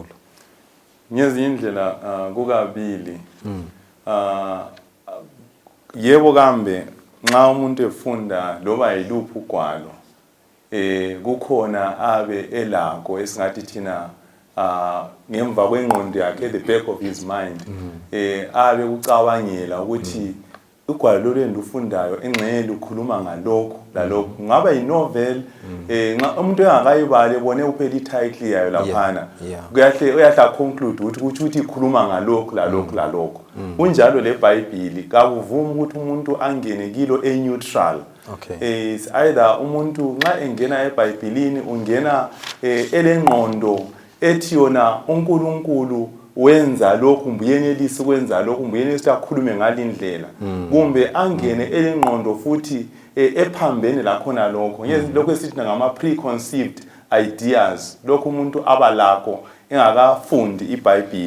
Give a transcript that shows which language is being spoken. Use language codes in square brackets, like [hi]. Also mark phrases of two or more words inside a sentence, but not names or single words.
[nd] Ngezinye indlela kukabili. Yebo kambe nxa umuntu efunda loba yiluphi ugwalo kukhona abe elakho esingathi thina ngemva kwengqondo yakhe [en] at the back of his mind [nd] abe kucabangela ukuthi ugwalo lwendufundayo engxenye lukhuluma ngalokho lalokho, kungaba yinovel umuntu engakayibali ebone kuphela ititle yayo laphana, uyahla conclude ukuthi ikhuluma ngalokho lalokho. Kunjalo leBhayibheli kakuvumi ukuthi umuntu angene kilo neutral. [en] It's either [nd] umuntu nxa engena eBhayibhelini ungena elengqondo ethi yona uNkulunkulu wenza lokhu mbuyenelisi kwenza lokhu mbuyenelisi akhulume ngalindlela, kumbe angene elengqondo futhi ephambene lakhona lokho lokho esithi ngama [en] preconceived ideas, [nd] lokho umuntu abalakho engakafundi iBhayibheli.